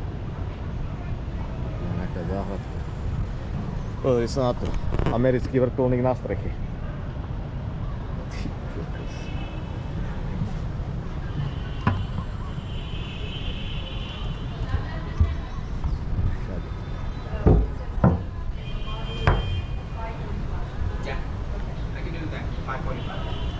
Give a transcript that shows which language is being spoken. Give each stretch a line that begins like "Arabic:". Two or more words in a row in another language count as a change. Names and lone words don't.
Slovak: Nejaká záhľadka. Pozri sa na to. Americký vrtuľník na streche. Ty kokos. Všade.
English: Yeah, I can do that. 5:45.